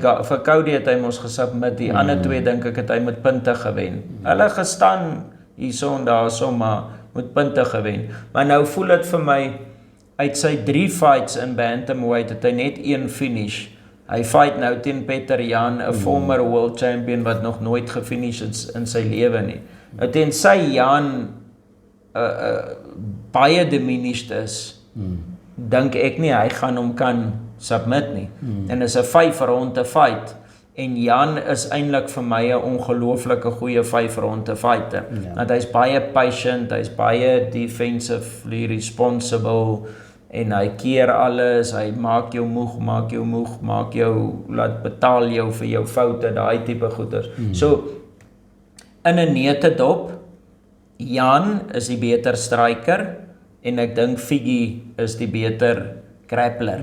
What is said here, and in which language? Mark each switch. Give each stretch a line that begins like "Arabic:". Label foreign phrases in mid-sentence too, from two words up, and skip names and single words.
Afrikaans: vir Cody het hy mos gesubmit, die ander 2 dink ek het hy met punte gewen. Hulle gestaan hierso en daarso, maar met punte gewen. Maar nou voel dit vir my, uit sy 3 fights in bantamweight het hy net 1 finish. Hy fight nou teen Peter Yan, 'n
English: former world champion
Afrikaans: wat nog nooit gefinish het in sy lewe nie. Nou teen sy Yan baie diminished is, dink ek nie hy gaan hom kan submit nie. En is 'n 5 ronde fight. En Jan is eintlik vir my 'n ongelooflike goeie 5 ronde fighter. Want hy's baie patient, hy's baie
English: defensively responsible
Afrikaans: en hy keer alles, hy maak jou moeg, laat betaal jou vir jou foute, daai tipe goeders. So in 'n neutedop, Jan is die beter striker en ek dink Figgy is die beter grappler.